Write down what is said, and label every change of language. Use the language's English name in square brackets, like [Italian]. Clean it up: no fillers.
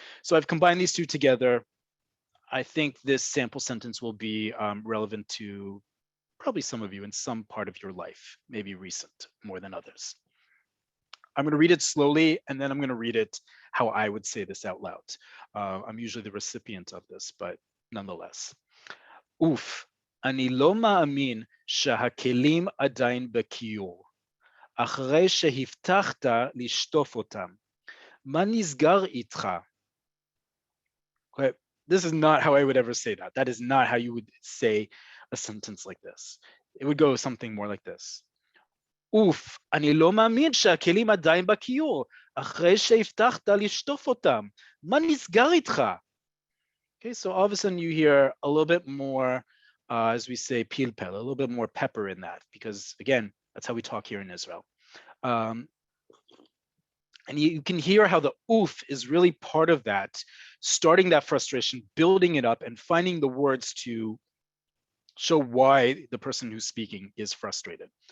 [English] So I've combined these two together. I think this sample sentence will be relevant to probably some of you in some part of your life, maybe recent more than others. I'm going to read it slowly, and then I'm going to read it how I would say this out loud. I'm usually the recipient of this, but nonetheless. [Hebrew] Oof, אני לא מאמין שהכלים עדיין בכיור. אחרי שהבטחת לשטוף אותם. מה נסגר איתך? Okay. [English] This is not how I would ever say that. That is not how you would say a sentence like this. It would go something more like this. [Hebrew] אוף, אני לא מאמין שהכלים עדיין בכיור, אחרי שהבטחת לשטוף אותם. מה נסגר איתך? [English] Okay, so all of a sudden you hear a little bit more, as we say, pilpel, a little bit more pepper in that, because again, that's how we talk here in Israel. And you can hear how the oof is really part of that, starting that frustration, building it up, and finding the words to show why the person who's speaking is frustrated.